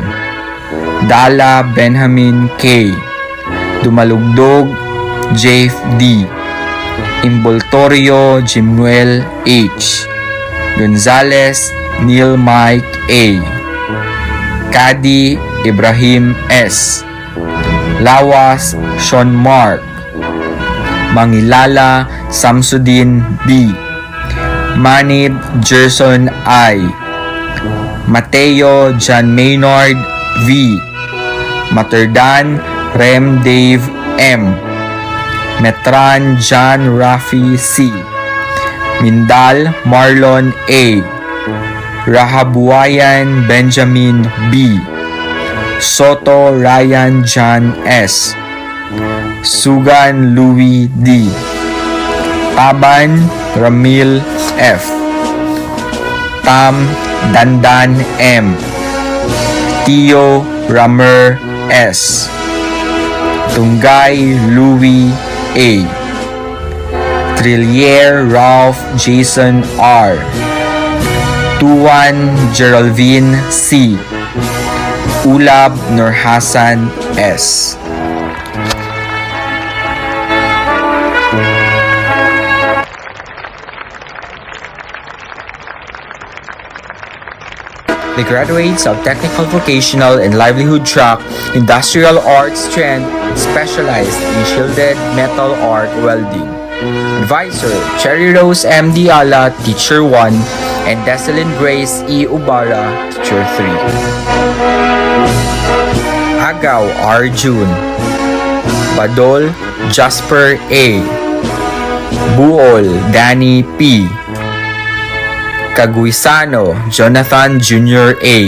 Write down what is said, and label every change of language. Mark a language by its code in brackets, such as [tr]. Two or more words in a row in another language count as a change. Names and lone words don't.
[en] Dala Benjamin K. Dumalugdog Jeff D. Imboltorio Jimuel H. Gonzales Neil Mike A. Kadi Ibrahim S. Lawas Sean Mark. Mangilala Samsudin B. Manib Gerson I. Mateo John Maynard V. Materdan Rem Dave M. Metran John Rafi C. Mindal Marlon A. Rahabuayan Benjamin B. Soto Ryan John S. Sugan Louis D. Taban Ramil F. Tam Dandan M. Tio Ramer S. Tunggay Louis A. Trillier Ralph Jason R. Tuan Geraldine C. Ulab Nurhasan S. The graduates of Technical, Vocational, and Livelihood Track, Industrial Arts strand specialized in shielded metal arc welding. Advisor, Cherry Rose M. Diala, Teacher 1, and Desalyn Grace E. Ubara, Teacher 3. Agaw R. June. Badol Jasper A. Buol Danny P. Caguisano Jonathan Jr. A.